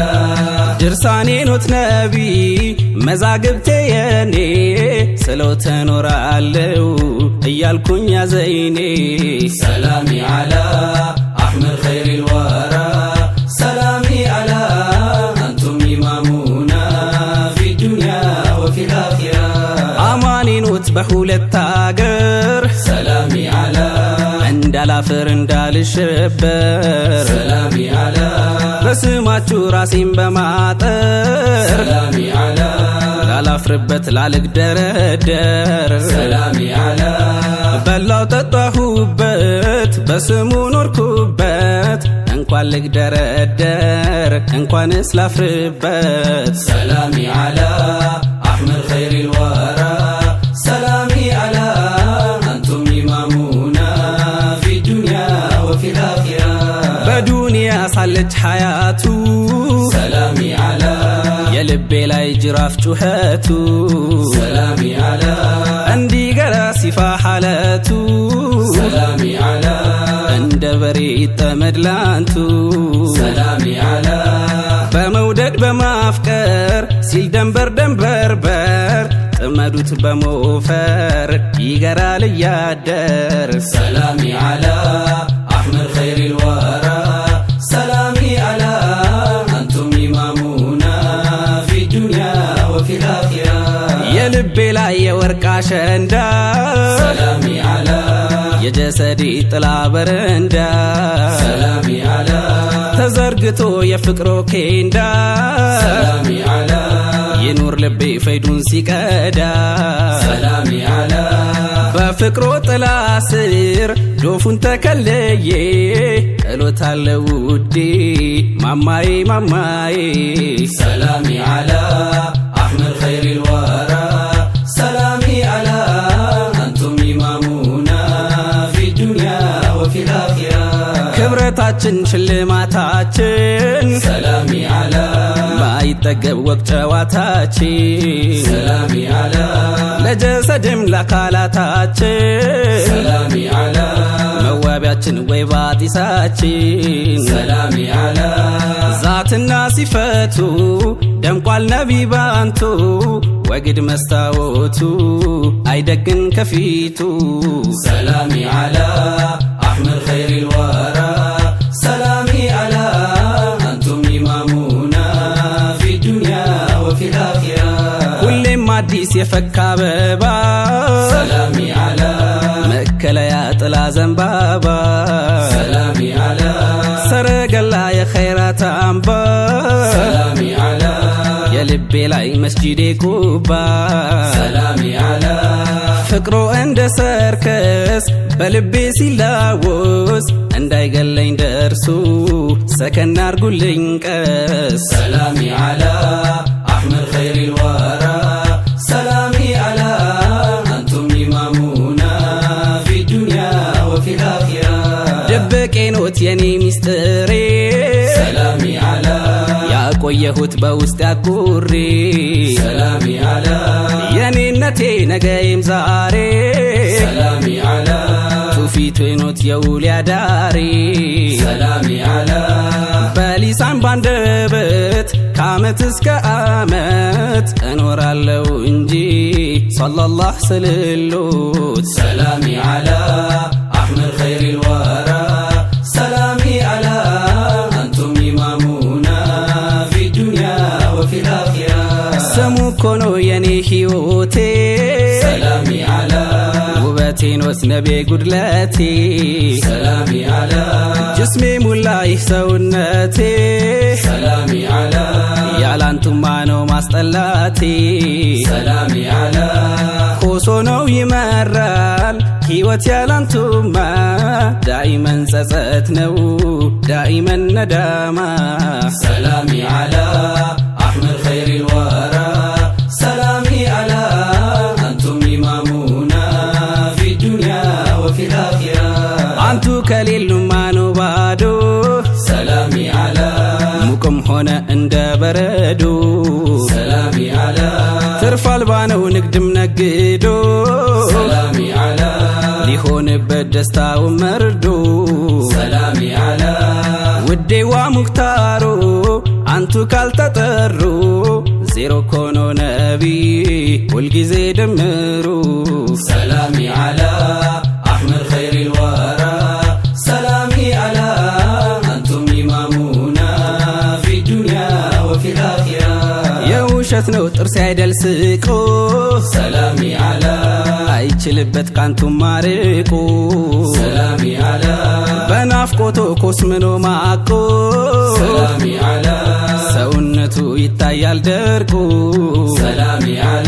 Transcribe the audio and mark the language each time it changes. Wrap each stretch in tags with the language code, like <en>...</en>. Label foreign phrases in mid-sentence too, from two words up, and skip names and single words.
<ar>درساني نبي مزاقبتي يني سلو تنور علو ايالكون يا زيني سلامي على أحمد خير الورى سلامي على أنتم إمامنا في الدنيا</ar> <am>በሁለት አገር</am> <ar>سلامي على</ar> <am>እንዳላፍር እንዳልሸበር</am> <ar>سلامي على</ar> <am>በስማችሁ ራሴን በማጠር</am> <ar>سلامي على</ar> <am>ላላፍርበት ላልግደረደር</am> <ar>سلامي على</ar> <am>በላው ጠጣሁበት በስሙ ኖርኩበት እንኳን ልግደረደር እንኳንስ ላፍርበት</am> <ar>سلامي على أحمد خير الورى سلامي على أنتم إمامنا في الدنيا وفي الآخرة</ar> <am>በዱንያ ሳለች ሐያቱ</am> <ar>سلامي على</ar> <am>የልቤ ላይ ጅራፍ ጩኸቱ</am> <ar>سلامي على</ar> <am>እንዲገራ ሲፋ ሐለቱ</am> <ar>سلامي على</ar> <am>እንደ በሬ ይጠመድ ላንቱ</am> <ar>سلامي على</ar> <am>በመውደድ በማፍቀር ሲል ደንበር ደንበርበር ጥመዱት በሞፈር ይገራል እያደር</am> <ar>سلامي على أحمد خير الورى سلامي على أنتم إمامنا في الدنيا وفي الآخرة</ar> <am>የልቤ ላይ የወርቅ አሸንዳ</am> <ar>سلامي على</ar> <am>የጀሰዴ ጥላ በረንዳ</am> <ar>سلامي على</ar> <am>ተዘርግቶ የፍቅሮ ኬንዳ</am> <ar>سلامي على</ar> <am>ይኑር ልቤ ፈይዱን ሲቀዳ</am> <ar>سلامي على</ar> <am>በፍቅሮ ጥላ ስር ዶፉን ተከለየ እሎታለው ውዴ ማማዬ ማማዬ</am> <ar>سلامي على أحمد خير الورى سلامي على أنتم إمامنا في الدنيا وفي الآخرة</ar> <am>ክብረታችን ሽልማታችን</am> <ar>سلامي على</ar> <am>ማይጠገብ ወቅ ጨዋታችን</am> <ar>سلامي على</ar> <am>ለጀሰድም ለአካላታችን</am> <ar>سلامي على</ar> <am>መዋቢያችን ወይ ባጢሳችን</am> <ar>سلامي على</ar> <am>ዛትና ሲፈቱ ደምቋል ነቢ ባንቱ ወግድ መስታወቱ አይደግን ከፊቱ</am> <ar>سلامي على أحمد خير الورى سلامي على أنتم إمامنا في الدنيا وفي الآخرة</ar> <am>ሁሌም አዲስ የፈካ አበባ</am> <ar>سلامي على</ar> <am>መከለያ ጥላ ዘንባባ</am> <ar>سلامي على</ar> <am>ሰረገላ የኸይራት አምባ</am> <ar>سلامي على</ar> <am>የልቤ ላይ መስጂዴ ቁባ</am> <ar>سلامي على</ar> <am>ፍቅሮ እንደ ሰርከስ በልቤ ሲላወስ እንዳይገለኝ ደርሱ ሰከን አርጉልኝ ቀስ</am> <ar>سلامي على أحمد خير الورى سلامي على أنتم إمامنا في الدنيا وفي الآخرة</ar> <am>ደበቄ ኖት የኔ ሚስጥሬ</am> <ar>سلامي على</ar> <am>ያቆየሁት በውስጥ ያኩሬ</am> <ar>سلامي على</ar> <am>የኔነቴ ነገይም ዛሬ</am> <ar>سلامي على</ar> <am>ቱፊቱ ኖት የውል ያዳሬ</am> <ar>سلامي على</ar> <am>በሊሳን ባንደበት ከዓመት እስከ ዓመት እኖራለው እንጂ ሰለላህ ስልሎት</am> <ar>سلامي على أحمد خير الورى سلامي على أنتم إمامنا في الدنيا وفي الآخرة</ar> <am>ስሙ እኮ ነው የኔ ሕይወቴ</am> <ar>سلامي على</ar> <am>ውበቴ ኖት ነቤ ጉድለቴ</am> <ar>سلامي على</ar> <am>ጅስሜ ሙላ ይህ ሰውነቴ</am> <ar>سلامي على</ar> <am>ያላንቱማ ነው ማስጠላቴ</am> <ar>سلامي على</ar> <am>ኮሶ ነው ይመራል ሕይወት ያላንቱማ ዳኢመን ጸጸት ነው</am> <ar>دائماً ندامة سلامي على أحمد خير الورى سلامي على أنتم إمامنا في الدنيا وفي الآخرة</ar> <am>አንቱ ከሌሉማ ነው ባዶ</am> <ar>سلامي على</ar> <am>ሙቅም ሆነ እንደ በረዶ</am> <ar>سلامي على</ar> <am>ትርፍ አልባ ነው ንግድም ነግዶ</am> <ar>سلامي على</ar> <am>ሊሆንበት ደስታው መርዶ</am> <ar>سلامي على</ar> <am>ውዴዋ ሙክታሩ አንቱ ካልተጠሩ ዜሮ ኮኖ ነቢ ሁልጊዜ ደምሩ</am> <ar>سلامي على أحمد خير الورى سلامي على أنتم إمامنا في الدنيا وفي الآخرة</ar> <am>ውሸት ነው ጥርስ አይደል ስቆ</am> <ar>سلامي على</ar> <am>አይችልበት ካንቱ ማርቆ</am> <ar>سلامي على</ar> <am>በናፍቆቶ ኮስምኖ ማቆ</am> <ar>سلامي على</ar> <am>ሰውነቱ ይታያል ደርቆ</am> <ar>سلامي على</ar>